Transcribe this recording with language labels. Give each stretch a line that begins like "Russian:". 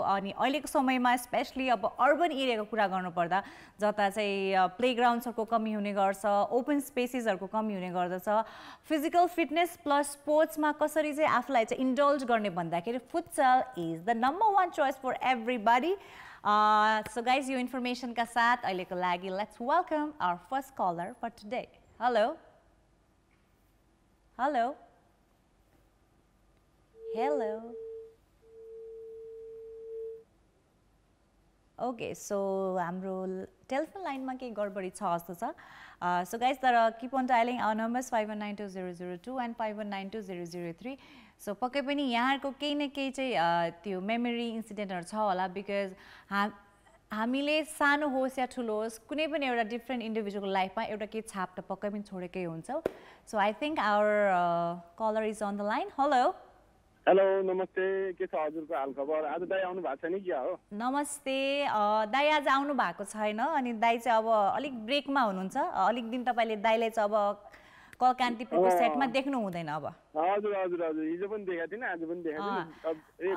Nepali: अनि अहिलेको समयमा स्पेशली अब अर्बन एरियाको कुरा गर्नुपर्दा जता चाहिँ प्लेग्राउन्ड्सहरुको कमी हुने गर्छ, ओपन स्पेसेसहरुको कमी हुने गर्दछ, फिजिकल फिटनेस प्लस स्पोर्ट्समा कसरी चाहिँ आफूलाई चाहिँ इन्डल्ज गर्ने भन्दाखेरि
English: Futsal is the number 1 choice for everybody. So guys,
Nepali: यो इन्फर्मेसन का साथ अहिलेको लागि
English: let's welcome our first caller for today. Hello. Hello. Hello.
Nepali: Okay, so हाम्रो टेलिफोन लाइनमा केही गडबडी छ जस्तो छ।
English: So guys, keep on dialing our numbers 51920002 and 51920003.
Nepali: So पक्कै पनि यहाँहरुको केही न केही चाहिँ त्यो मेमोरी इन्सिडेन्टहरु छ होला बिकज हामीले सानो होस् या ठुलो होस् कुनै पनि एउटा डिफरेन्ट इन्डिभिजुअलको लाइफमा एउटा केही छाप त पक्कै पनि छोडेकै हुन्छ।
English: So I think our colour is on the line. Hello.
Nepali: Hello नमस्ते, के छ हजुरको हालखबर? आज दाइ आउनु भएको छैन कि हो? नमस्ते दाइ, आज आउनु भएको छैन अनि दाइ चाहिँ अब अलिक ब्रेकमा हुनुहुन्छ। अलिक दिन तपाईले दाइले चाहिँ अब कल कान्तिपुरको सेटमा देख्नु हुँदैन अब। हजुर हजुर हजुर, हिजो पनि देखेको थिएन, आज पनि देखेको थिएन।